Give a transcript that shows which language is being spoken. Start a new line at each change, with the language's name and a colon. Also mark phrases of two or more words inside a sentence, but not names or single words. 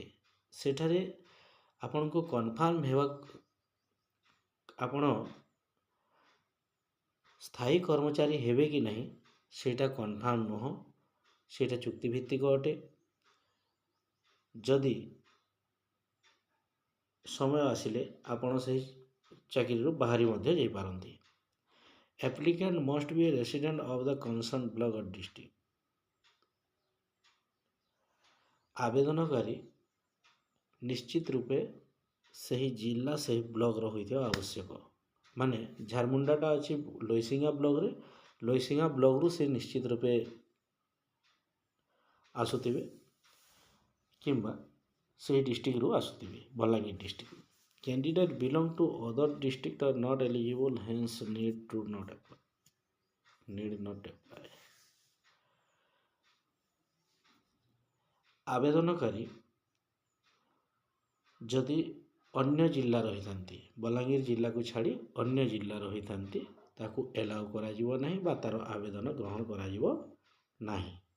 Odia: ସେଠାରେ ଆପଣଙ୍କୁ କନଫର୍ମ ହେବା, ଆପଣ ସ୍ଥାୟୀ କର୍ମଚାରୀ ହେବେ କି ନାହିଁ ସେଇଟା କନଫର୍ମ ନୁହଁ। ସେଇଟା ଚୁକ୍ତିଭିତ୍ତିକ ଅଟେ। ଯଦି ସମୟ ଆସିଲେ ଆପଣ ସେହି ଚାକିରିରୁ ବାହାରି ମଧ୍ୟ ଯାଇପାରନ୍ତି।
English: Applicant must be a resident of the concerned block or district.
Odia: ଆବେଦନକାରୀ ନିଶ୍ଚିତ ରୂପେ ସେହି ଜିଲ୍ଲା, ସେହି ବ୍ଲକର ହୋଇଥିବା ଆବଶ୍ୟକ। ମାନେ ଝାରମୁଣ୍ଡାଟା ଅଛି ଲଇସିଙ୍ଗା ବ୍ଲକରେ, ଲଇସିଙ୍ଗା ବ୍ଲକରୁ ସେ ନିଶ୍ଚିତ ରୂପେ ଆସୁଥିବେ କିମ୍ବା ସେହି ଡିଷ୍ଟ୍ରିକ୍ଟରୁ ଆସୁଥିବେ, ବଲାଙ୍ଗୀର ଡିଷ୍ଟ୍ରିକ୍ଟ।
English: Candidate belong to other district are not eligible, hence need not apply.
Odia: ଆବେଦନକାରୀ ଯଦି ଅନ୍ୟ ଜିଲ୍ଲା ରହିଥାନ୍ତି, ବଲାଙ୍ଗୀର ଜିଲ୍ଲାକୁ ଛାଡ଼ି ଅନ୍ୟ ଜିଲ୍ଲା ରହିଥାନ୍ତି, ତାକୁ ଏଲାଉ କରାଯିବ ନାହିଁ ବା ତାର ଆବେଦନ ଗ୍ରହଣ କରାଯିବ ନାହିଁ।